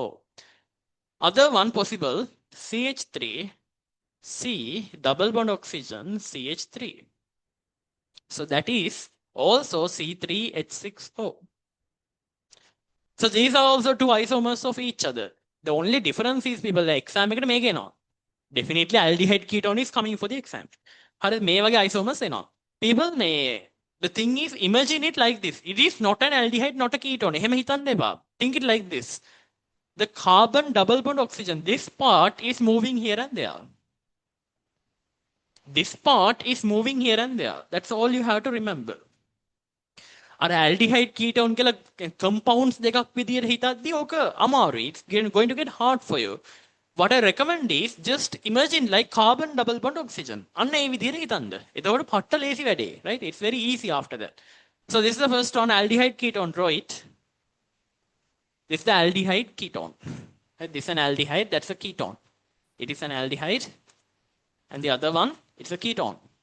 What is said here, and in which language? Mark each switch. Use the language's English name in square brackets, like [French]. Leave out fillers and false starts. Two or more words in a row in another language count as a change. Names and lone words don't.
[English] Other one possible, CH3, C double bond oxygen, CH3. So that is also C3H6O. So these are also two isomers of each other. The only difference is people the exam [Sinhala] එකට මේක එනවා. [English] Definitely aldehyde ketone is coming for the exam. [Sinhala] හරිද? මේ වගේ isomers එනවා. [English] People the thing is, imagine it like this. It is not an aldehyde, not a ketone. [Sinhala] එහෙම හිතන්න එපා. [English] Think it like this. The carbon double bond oxygen, this part is moving here and there. This part is moving here and there. That's all you have to remember. [Sinhala] අර [English] aldehyde ketone [Sinhala] කියලා compounds දෙකක් විදියට හිතද්දී ඕක අමාරුයි. [English] It's going to get hard for you. What I recommend is just imagine like carbon double bond oxygen. [Sinhala] අන්න ඒ විදියට හිතන්න. එතකොට පට්ට ලේසි වැඩේ, [English] right? It's very easy after that. So this is the first one, aldehyde ketone. Draw it. This is the aldehyde ketone. Right? This is an aldehyde, that's a ketone. It is an aldehyde. And the other one, it's a ketone.